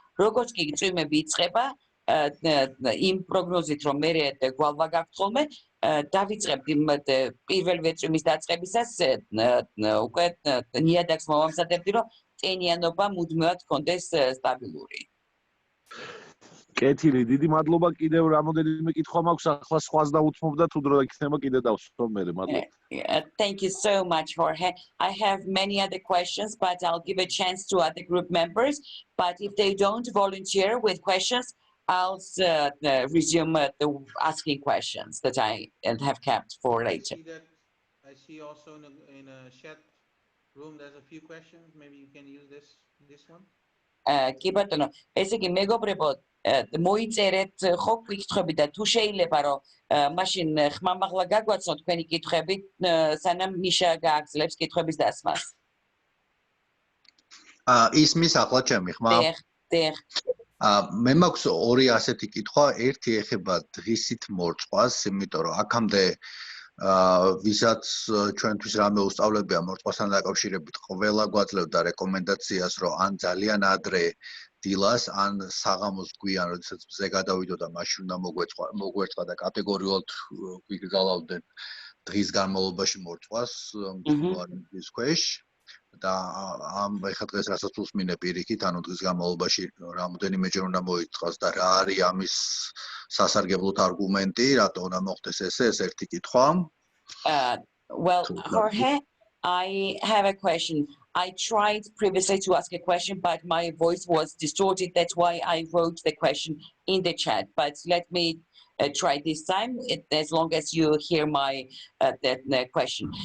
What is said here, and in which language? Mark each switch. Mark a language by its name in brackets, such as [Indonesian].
[Georgian] როგორც კი წვიმები იწყება, იმ პროგნოზით, რომ მე გვალვა გაქვთ ხოლმე, დავიწყებდი პირველივე წვიმის დაწყებისას უკვე ნიადაგს მოვამზადებდი, რომ ტენიანობა მუდმივად კონდეს სტაბილური. კეთილი, დიდი მადლობა. კიდევ რამოდენიმე კითხვა მაქვს, ახლა სხვას დავუთმობ და თუ დრო იქნება კიდე დავსვამ მე. მადლობა. [English] Thank you so much, Jorge. I have many other questions, but I'll give a chance to other group members. But if they don't volunteer with questions, I'll resume the asking questions that I have kept for later. I see also in a chat room there's a few questions. Maybe you can use this one. [Georgian] კი ბატონო, ესე იგი მეგობრებო, მოიწერეთ ხო კითხვები და თუ შეიძლება რომ მაშინ ხმამაღლა გაგვაცნოთ თქვენი კითხვები, სანამ ნიშა გააგზელებს კითხვების დასმას. ისმის ახლა ჩემი ხმა? დიახ. მე მაქვს ორი ასეთი კითხვა, ერთი ეხება დღისით მორწყვას, იმიტომ რომ აქამდე ვისაც ჩვენთვის რამე უსწავლებია მორწყვასთან დაკავშირებით, ყველა გვაძლევდა რეკომენდაციას, რომ ან ძალიან ადრე დილას, ან საღამოს გვიან, როდესაც მზე გადავიდო და მაშინ უნდა მოგვერწყა და კატეგორიულად გვიგზავნოდნენ დღის განმავლობაში მორწყვას, მწვარის ქვეშ. და ეხლა დღეს რასაც უსმინე პირიქით, ანუ დღის განმავლობაში რამოდენიმეჯერ უნდა მოიწყოს და რა არის ამის სასარგებლოდ არგუმენტი, რატო უნდა მოხდეს ესე, ეს ერთი კითხვა. [English] Well, Jorge, I have a question. I tried previously to ask a question, but my voice was distorted. That's why I wrote the question in the chat. But let me try this time, as long as you hear my the question.